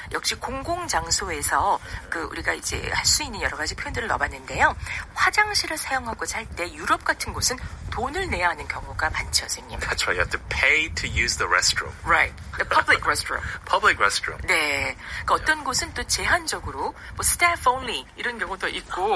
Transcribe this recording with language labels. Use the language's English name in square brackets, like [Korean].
[Korean] 역시 공공장소에서 우리가 이제 할 수 있는 여러 가지 표현들을 넣어봤는데요. 화장실을 사용하고자 할 때 유럽 같은 곳은 돈을 내야 하는 경우가 많죠, 선생님. [English] That's right. You have to pay to use the restroom. Right. The public restroom. Public restroom. [Korean] 네. 그러니까 어떤 곳은 또 제한적으로 뭐 [English] staff only [Korean] 이런 경우도 있고